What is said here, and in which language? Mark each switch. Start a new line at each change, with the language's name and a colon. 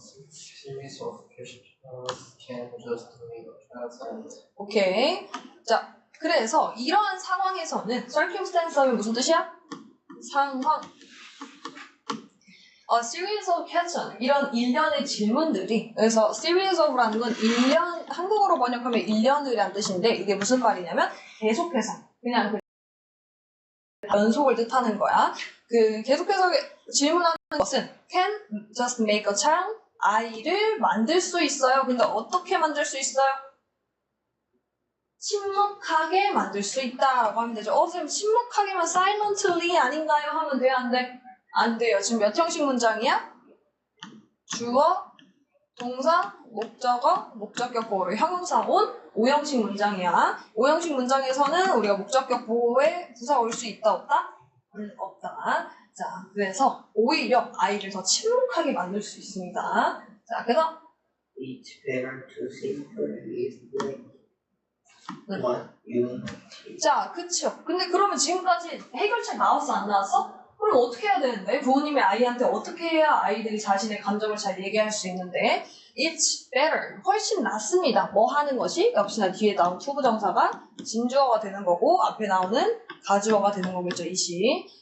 English: series of questions can just make a child
Korean: 오케이. 자, 그래서 이러한 상황에서는 circumstance 하면 무슨 뜻이야? 상황.
English: series of questions
Korean: 이런 일련의 질문들이 그래서 series of라는 건 일련 한국어로 번역하면 일련이란 뜻인데 이게 무슨 말이냐면 계속해서 그냥 그 연속을 뜻하는 거야. 그 계속해서 질문하는 것은
English: can just make a child
Korean: 아이를 만들 수 있어요. 근데 어떻게 만들 수 있어요? 침묵하게 만들 수 있다라고 하면 되죠. 선생님 침묵하게만 silently 아닌가요? 하면 돼요? 안 돼? 안 돼요. 지금 몇 형식 문장이야? 주어, 동사, 목적어, 목적격 보호를 형용사 온 5형식 문장이야. 5형식 문장에서는 우리가 목적격 보호에 부사 올 수 있다 없다? 없다. 자, 그래서 오히려 아이를 더 침묵하게 만들 수 있습니다. 자, 그래서
English: it's better to simply reflect what you notice.
Korean: 자, 그쵸. 근데 그러면 지금까지 해결책 나왔어, 안 나왔어? 그럼 어떻게 해야 되는데? 부모님이 아이한테 어떻게 해야 아이들이 자신의 감정을 잘 얘기할 수 있는데?
English: It's better.
Korean: 훨씬 낫습니다. 뭐 하는 것이? 역시나 뒤에 나온 투부정사가 진주어가 되는 거고, 앞에 나오는 가주어가 되는 거겠죠, 이시.